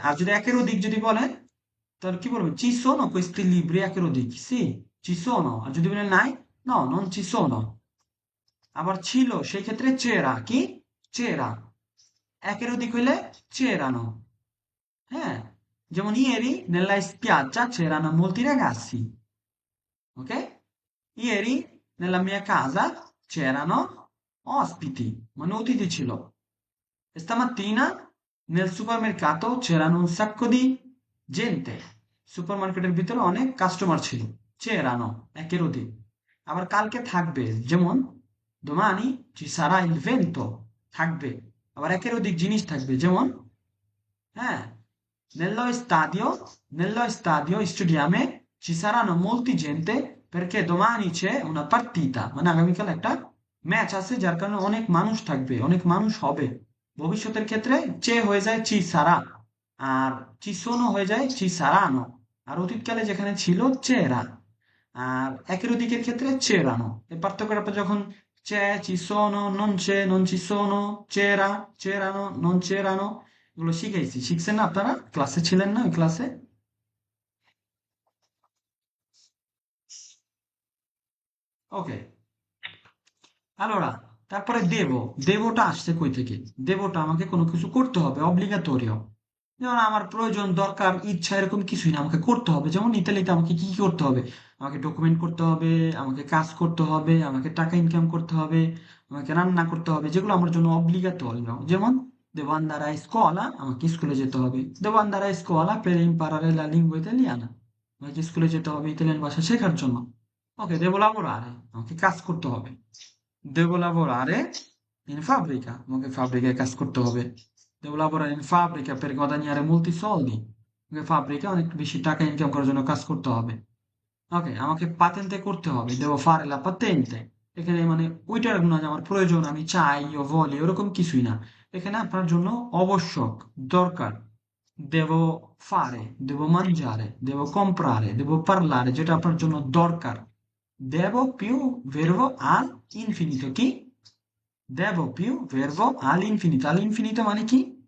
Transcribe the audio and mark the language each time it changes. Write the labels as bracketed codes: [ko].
[bn] আর যদি একের অধিক যদি বলে, তাহলে কি বলবে? [it] ci sono questi libri, [bn] একের অধিক, [it] sì, ci sono। [bn] আর যদি বলে নাই, [it] no, non ci sono। [bn] আবার ছিল সেই ক্ষেত্রে c'era, কি? [it] c'era। [bn] একের অধিক হইলে [it] c'erano, হ্যাঁ, যেমন ieri nella spiaggia c'erano molti ragazzi, ok? Ieri nella mia casa c'erano ospiti, [bn] মানে অতিথি ছিল। [it] E stamattina Nel supermercato c'erano un sacco di gente. [bn] সুপারমার্কেটের ভিতরে অনেক কাস্টমার ছিল। [it] c'erano [bn] একের অধিক। আবার কালকে থাকবে, যেমন [it] domani ci sarà il vento, [bn] থাকবে। আবার একের অধিক জিনিস থাকবে, যেমন হ্যাঁ, [it] nello stadio stadium ci saranno molti gente perché domani c'è una partita, [bn] মানে আগামীকাল একটা ম্যাচ আছে, যার কারণে অনেক মানুষ থাকবে, অনেক মানুষ হবে। ভবিষ্যতের ক্ষেত্রে চে হয়ে যায় চি সারা, আর চি সোনো হয়ে যায় চি সারানো। আর অতীতকালে যেখানে ছিল চেরা, আর একের অধিকের ক্ষেত্রে চেরানো। এই পার্থক্যটা যখন [it] c'è, ci sono, non c'è, non ci sono, c'era, c'erano, non c'erano, [bn] এগুলো শিখাইছি, শিখছেন না আপনারা? ক্লাসে ছিলেন না ওই ক্লাসে? ওকে। [it] allora, [bn] তারপরে দেবটা আসছে কই থেকে? দেবটা আমাকে কোনো কিছু করতে হবে, অব্লিগাটোরিও। যেমন আমার প্রয়োজন, দরকার, ইচ্ছা, এরকম কিছুই না, আমাকে করতে হবে। যেমন ইতালিতে আমাকে কি কি করতে হবে? আমাকে ডকুমেন্ট করতে হবে, আমাকে কাজ করতে হবে, আমাকে টাকা ইনকাম করতে হবে, আমাকে রান্না করতে হবে, যেগুলো আমার জন্য অব্লিগাটোরিও। [it] যেমন devo andare a scuola, [bn] আমাকে স্কুলে যেতে হবে। [it] devo andare a scuola per imparare la lingua italiana, [bn] আমাকে স্কুলে যেতে হবে ইতালিয়ান ভাষা শেখার জন্য। ওকে, [it] devo lavorare, [bn] আমাকে কাজ করতে হবে। [it] devo lavorare in fabbrica, [bn] আমাকে ফ্যাব্রিকায় কাজ করতে হবে। [it] devo lavorare in fabbrica per guadagnare molti soldi, [bn] আমাকে ফ্যাব্রিকা অনেক বেশি টাকা ইনকাম করার জন্য কাজ করতে হবে। ওকে, আমাকে পাতেন্তে করতে হবে, [it] devo fare la patente। [bn] এখানে মানে ওইটার না যে আমার প্রয়োজন, আমি চাই, ও ভলি, ওরকম কিছুই না। এখানে আপনার জন্য আবশ্যক, দরকার। [it] devo fare, devo mangiare, devo comprare, devo parlare, [bn] যেটা আপনার জন্য দরকার। [it] devo più verbo al infinito, [bn] কি? [it] devo più verbo all'infinito, all'infinito [bn] মানে কি?